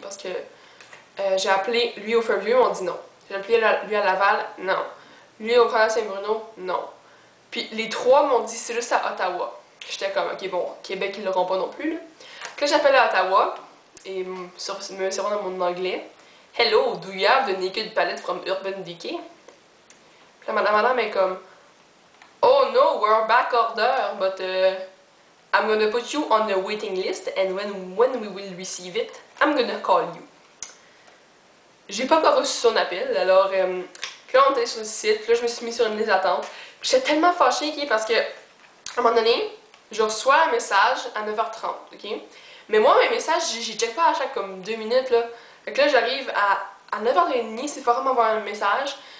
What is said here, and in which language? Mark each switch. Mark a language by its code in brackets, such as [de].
[fr] Parce que j'ai appelé lui au Fairview, on dit non. J'ai appelé lui à Laval, non. Lui au promenade Saint-Bruno, non. Puis les 3 m'ont dit, c'est juste à Ottawa. J'étais comme, ok, bon, Québec, ils l'auront pas non plus, là. Puis là, j'appelle à Ottawa, et me servant dans mon anglais. [en] Hello, do you have the naked palette from Urban Decay? [fr] Puis la madame est comme, [en] oh no, we're back order, but I'm gonna put you on the waiting list, and when we will receive it, I'm gonna call you. [fr] J'ai pas encore reçu son appel, alors là on était sur le site, puis là je me suis mis sur une liste d'attente. J'étais tellement fâchée, parce que à un moment donné, je reçois un message à 9h30, ok? Mais moi, mes messages, j'y check pas à chaque comme 2 minutes, là. Fait que là, j'arrive à 9h30, c'est fort m'envoyer un message.